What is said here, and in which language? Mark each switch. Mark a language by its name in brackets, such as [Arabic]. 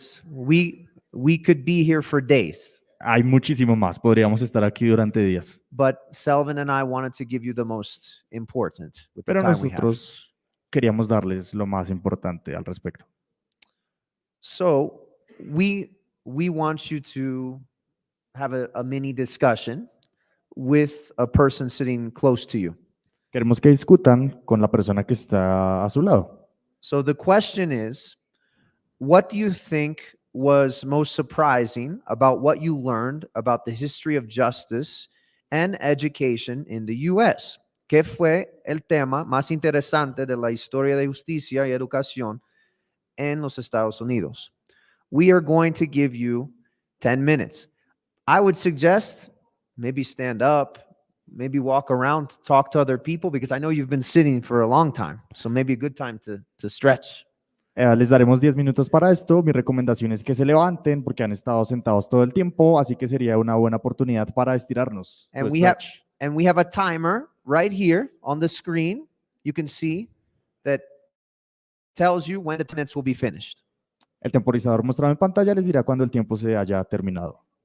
[English] We could be here for days. [Spanish] Hay muchísimo más, podríamos estar aquí durante días. [English] But Selvin and I wanted to give you the most important with the [Spanish] Pero [English] time we have. [Spanish] nosotros queríamos darles lo más importante al respecto. [English] So we want you to have a mini discussion with a person sitting close to you. [Spanish] Queremos que discutan con la persona que está a su lado. [English] So the question is, what do you think was most surprising about what you learned about the history of justice and education in the US? [Spanish] ¿Qué fue el tema más interesante de la historia de justicia y educación en los Estados Unidos? [English] We are going to give you 10 minutes. I would suggest maybe stand up, maybe walk around, talk to other people, because I know you've been sitting for a long time. So maybe a good time to stretch. [Spanish] Les daremos 10 minutos para esto. Mi recomendación es que se levanten porque han estado sentados todo el tiempo, así que sería una buena oportunidad para estirarnos. [English] And we have a timer right here on the screen. You can see that tells you when the 10 minutes will be finished. [Spanish] El temporizador mostrado en pantalla les dirá cuando el tiempo se haya terminado.